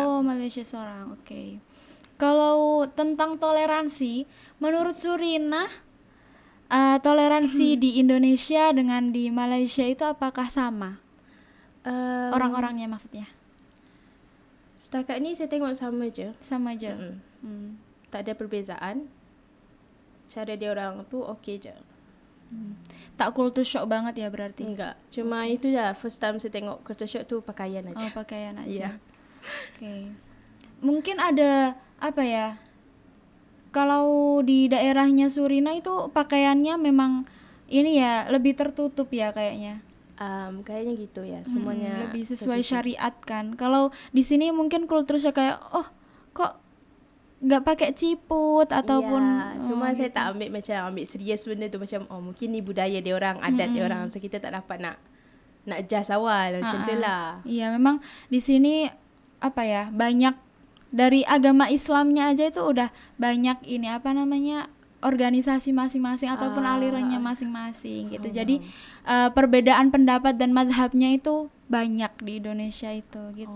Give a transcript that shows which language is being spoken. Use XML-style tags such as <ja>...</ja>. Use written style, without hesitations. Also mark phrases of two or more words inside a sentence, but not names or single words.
<id>Oh Malaysia seorang, oke. Kalau tentang toleransi, menurut Surinah toleransi di Indonesia dengan di Malaysia itu apakah sama? Orang-orangnya maksudnya?</id> <ms>Setakat ni saya tengok sama je. Sama je. Tak ada perbezaan. Cara dia orang tu okey je.</ms> <id>Tak</id> <en>culture shock</en> <id>banget ya berarti?</id> <ms>Enggak. Cuma itu je</ms> <en>first time</en> <ms>saya tengok</ms> <en>culture shock</en> <ms>tu pakaian aja.</ms> <id>Oh pakaian aja.</id> <en>Yeah.</en> <id>Oke. Mungkin ada apa ya? Kalau di daerahnya Surinah itu pakaiannya memang ini ya lebih tertutup ya kayaknya. Kayaknya gitu ya, semuanya lebih sesuai syariat kan. Kalau di sini mungkin</id> <en>culture shock</en> <id>kayak kok nggak pakai ciput ataupun</id> <ms>cuma saya tak ambil serius benda tu, macam mungkin ni budaya dia orang, adat dia orang, so kita tak dapat nak adjust awal macam tu lah.</ms> <id>Iya, memang di sini apa ya, banyak dari agama Islamnya aja itu udah banyak ini apa namanya organisasi masing-masing ataupun alirannya masing-masing gitu. Jadi perbedaan pendapat dan mazhabnya itu banyak di Indonesia itu gitu.</id>